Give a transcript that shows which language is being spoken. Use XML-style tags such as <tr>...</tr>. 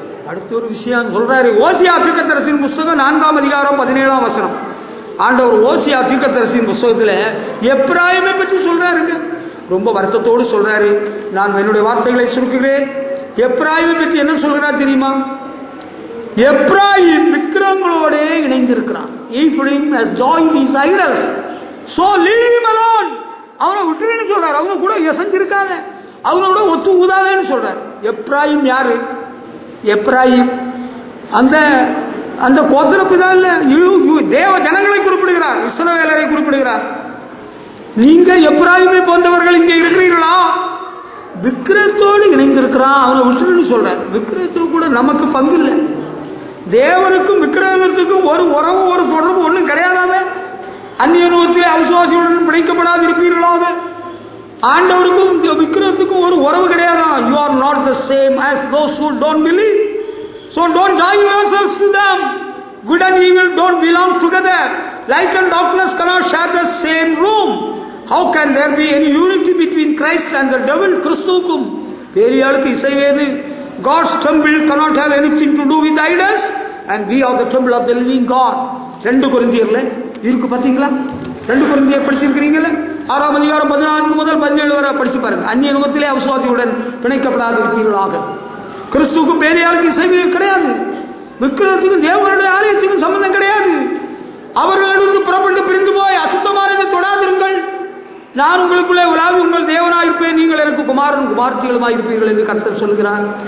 <ta>அடுத்த ஒரு விஷயம் சொல்றாரு. ஓசியா தீர்க்கதரிசியின் புஸ்தகம் 4ஆம் அதிகாரம் 17ஆம் வசனம். ஆண்டவர் ஓசியா தீர்க்கதரிசியின் புஸ்தகத்துல எப்பிராயீமை பற்றி சொல்றாருங்க. ரொம்ப வருத்தத்தோடு சொல்றாரு. நான் என்னுடைய வார்த்தைகளை சுருக்குகிறேன். எப்பிராயீமை பற்றி என்ன சொல்கிறார் தெரியுமா? எப்பிராயீம் விக்கிரகங்களோட இணைந்திருக்கிறான்.</ta> <en>Ephraim has joined his idols, so leave him alone.</en> <ta>அவனை விட்டுருன்னு சொல்றாரு. அவங்க கூட எசஞ்சிருக்காத, அவனோட ஒத்து ஊதாதேன்னு சொல்றாரு. எப்பிராயீம் யாரு? எப்பிராயீம் அந்த அந்த கோத்திரப்பிதா இல்ல, தேவ ஜனங்களை குறிப்பிடுகிறார், இஸ்ரவேலரை குறிப்பிடுகிறார். நீங்க எப்பிராயீமை போன்றவர்கள் இங்கே இருக்கிறீர்களா? விக்கிரகத்தோடு இணைந்திருக்கிறான், அவனை விட்டுருன்னு சொல்றாரு. விக்கிரகத்துக்கு கூட நமக்கு பங்கு இல்லை. தேவனுக்கும் விக்கிரகத்துக்கும் ஒரு உறவு, ஒரு தொடர்பு ஒன்றும் கிடையாதாவே. அந்நிய நோகத்திலே அவிசுவாசிகளுடன் பிணைக்கப்படாது இருப்பீர்களாக. ஆண்டவருக்கும் விக்கிரகத்துக்கும் ஒரு உறவு கிடையாதா?</ta> <en>You are not the same as those who don't believe. So don't join yourselves to them. Good and evil don't belong together. Light and darkness cannot share the same room. How can there be any unity between Christ and the devil?</en> <ta>கிறிஸ்துவுக்கும் பேரியாளுக்கு இசைவேது.</ta> <en>God's temple cannot have anything to do with idols, and we are the temple of the living God.</en> <ta>2 கொரிந்தியர்ல இருக்கு, பாத்தீங்களா? 2 கொரிந்தியர் படிச்சிருக்கிறீங்களா? 6ஆம் அதிகாரம் 14 முதல் 17 வரை படிச்சு பாருங்க. அந்நிய நுகத்திலே அவிசுவாசியுடன் பிணைக்கப்படாது இருப்பீர்களாக. கிறிஸ்துவுக்கும் பேரியாளுக்கு இசைவே கிடையாது. விக்கிரகத்துக்கும் தேவனுடைய ஆலயத்துக்கும் சம்பந்தம் கிடையாது. அவர்களிடம் புறப்பட்டு பிரிந்து போய் அசுத்தமானதை தொடாதிருங்கள். நான் உங்களுக்குள்ளே உலாவி உங்கள் தேவனாயிருப்பேன், நீங்கள் எனக்கு குமாரன் குமார்த்திகளுமாய் இருப்பீர்கள் என்று கர்த்தர் சொல்கிறார்.</ta>